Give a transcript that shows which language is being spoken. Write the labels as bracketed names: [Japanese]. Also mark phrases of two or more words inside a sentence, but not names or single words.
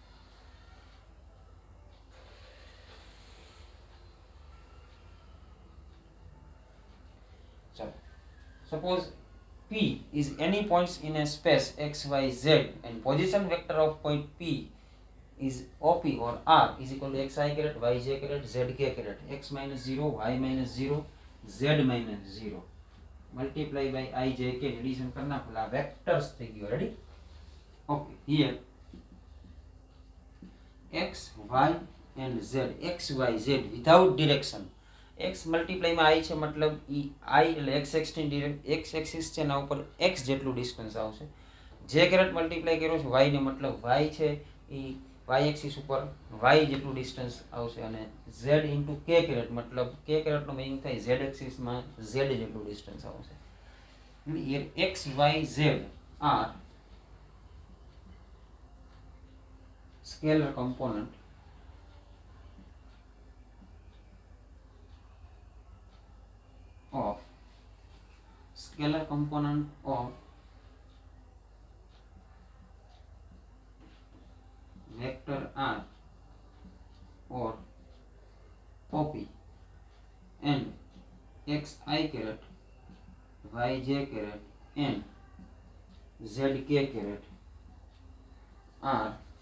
[English] So suppose P is any points in a space x, y, z and position vector of point P is OP or R is equal to xi caret, yj caret, zk caret, x minus 0, y minus 0, z minus 0 multiply by ijk addition करना [Gujarati] પેલા vectors થઈ ગયો. [English] ready? Okay, here x, y and z, x, y, z without direction. [Gujarati] x મલ્ટીપ્લાય માં i છે મતલબ ઈ i એટલે x એક્સિસ ની x એક્સિસ છે ના ઉપર x જેટલું ડિસ્ટન્સ આવશે. j કેરેટ મલ્ટીપ્લાય કર્યો છે y ને મતલબ y છે ઈ y એક્સિસ ઉપર y જેટલું ડિસ્ટન્સ આવશે અને z ઇન્ટુ k કેરેટ મતલબ k કેરેટ નો મીનિંગ થાય z એક્સિસ માં z જેટલું ડિસ્ટન્સ આવશે. [English] here x, y, z are scalar component of vector R or OP and xi caret, yj caret and zk caret are